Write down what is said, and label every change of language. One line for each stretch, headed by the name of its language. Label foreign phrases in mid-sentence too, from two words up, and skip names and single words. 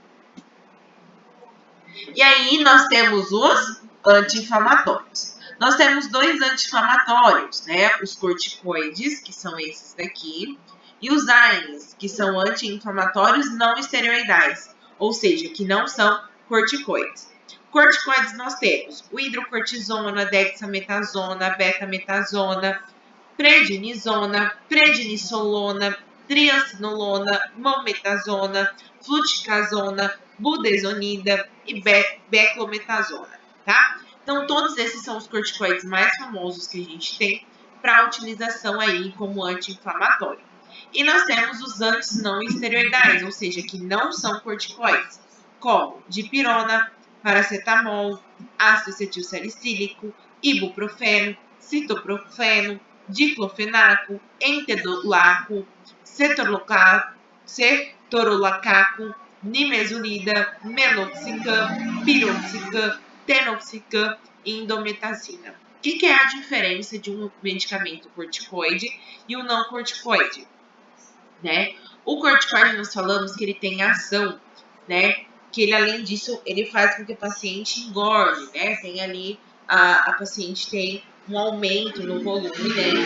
Portuguese: E aí, nós temos os anti-inflamatórios. Nós temos dois anti-inflamatórios, né? Os corticoides, que são esses daqui, e os AINES, que são anti-inflamatórios não esteroidais, ou seja, que não são corticoides. Corticoides nós temos o hidrocortisona, dexametasona, betametasona, prednisona, prednisolona, triacinolona, mometasona, fluticasona, budesonida e beclometasona, tá? Então, todos esses são os corticoides mais famosos que a gente tem para utilização aí como anti-inflamatório. E nós temos os anti não esteroidais, ou seja, que não são corticoides, como dipirona, paracetamol, ácido acetilsalicílico, ibuprofeno, citoprofeno, diclofenaco, entedolaco, cetorolacaco, nimesulida, meloxicam, piroxicam, tenoxicam e indometacina. O que é a diferença de um medicamento corticoide e um não corticoide? Né? O corticoide, nós falamos que ele tem ação, né? Que ele, além disso, ele faz com que o paciente engorde, né? Tem ali, a paciente tem um aumento no volume, né?